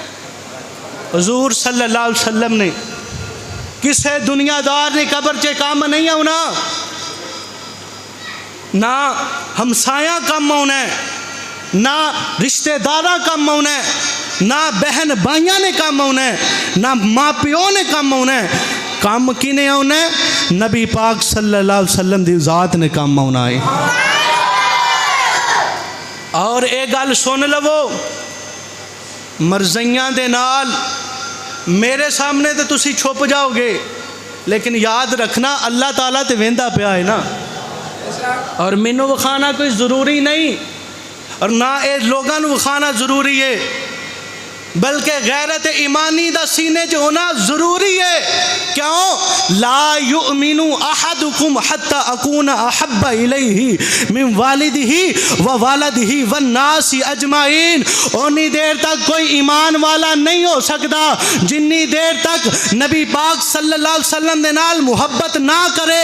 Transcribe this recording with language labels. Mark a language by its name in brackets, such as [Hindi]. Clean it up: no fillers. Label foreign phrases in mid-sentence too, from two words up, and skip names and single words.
[Punjabi] حضور صلی اللہ علیہ وسلم نے. کسے دنیا دار نے قبر چے کام نہیں ہونا, نہ ہمسایاں کام ہونا ہے, نہ رشتہ دارہ کام ہونا ہے, نہ بہن بھائیاں نے کام ہونا ہے, نہ ماں پیو نے کام ہونا ہے. کام کی نے ہونا ہے؟ نبی پاک صلی اللہ علیہ وسلم دی ذات نے کام ہونا ہے. اور اے گل سن لو, مرزیاں دے نال میرے سامنے تے تسی چھپ جاؤ گے, لیکن یاد رکھنا اللہ تعالیٰ تے ویندا پیا ہے نا, اور مینوں وکھانا کوئی ضروری نہیں, اور نہ اے لوگاں نوں وکھانا ضروری ہے, بلکہ غیرت ایمانی دا سینے جو ہونا ضروری ہے. کیوں؟ [Arabic] لا یؤمن احدکم حتی اکون احب الیہ من والدہ و والدہ والناس اجمعین. [Punjabi] انی دیر تک کوئی ایمان والا نہیں ہو سکتا جنی دیر تک نبی پاک صلی اللہ علیہ وسلم دے نال محبت نہ کرے.